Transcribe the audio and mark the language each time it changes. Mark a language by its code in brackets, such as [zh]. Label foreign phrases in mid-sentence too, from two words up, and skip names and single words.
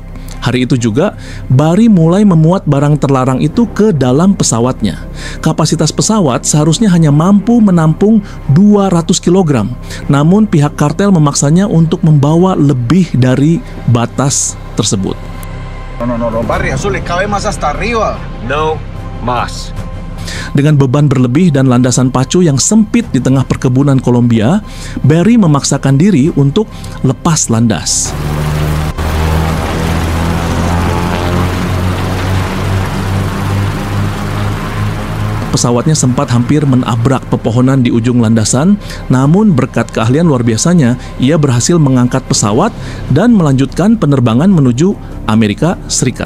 [id] Hari itu juga, Barry mulai memuat barang terlarang itu ke dalam pesawatnya. Kapasitas pesawat seharusnya hanya mampu menampung 200 kg. Namun pihak kartel memaksanya untuk membawa lebih dari batas tersebut. [es] No, Barry, eso le cabe más hasta arriba. No más. [id] Dengan beban berlebih dan landasan pacu yang sempit di tengah perkebunan Kolombia, Barry memaksakan diri untuk lepas landas. Pesawatnya sempat hampir menabrak pepohonan di ujung landasan, namun berkat keahlian luar biasanya, ia berhasil mengangkat pesawat dan melanjutkan penerbangan menuju Amerika Serikat.